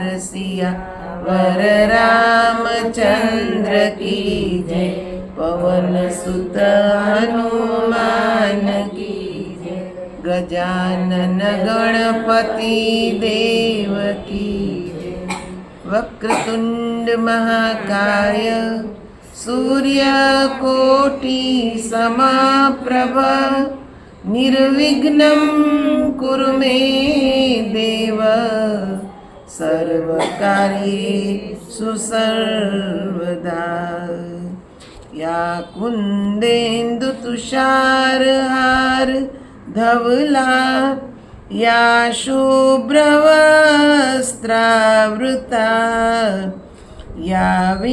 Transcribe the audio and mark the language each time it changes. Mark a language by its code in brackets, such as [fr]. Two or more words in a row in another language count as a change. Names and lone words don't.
[hi] सिया वर रामचंद्र की जय पवन सुत हनुमान की जय गजानन गणपति देव की जय [sa] वक्रतुण्ड महाकाय सूर्यकोटि समप्रभ निर्विघ्नं कुरु मे देव सर्वकार्येषु सर्वदा या कुन्देन्दुतुषारहार धवला या शुभ्रवस्त्रावृता या